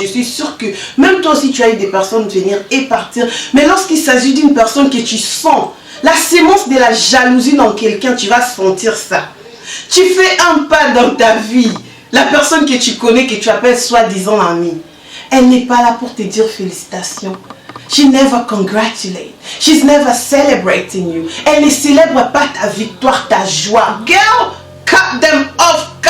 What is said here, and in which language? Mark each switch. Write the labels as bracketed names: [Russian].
[French] Je suis sûre que même toi aussi, tu as eu des personnes venir et partir. Mais lorsqu'il s'agit d'une personne que tu sens, la sémence de la jalousie dans quelqu'un, tu vas sentir ça. Tu fais un pas dans ta vie. La personne que tu connais, que tu appelles soi-disant amie, elle n'est pas là pour te dire félicitations. [English] She never congratulates. She's never celebrating you. [French] Elle ne célèbre pas ta victoire, ta joie. [English] Girl, cut them off.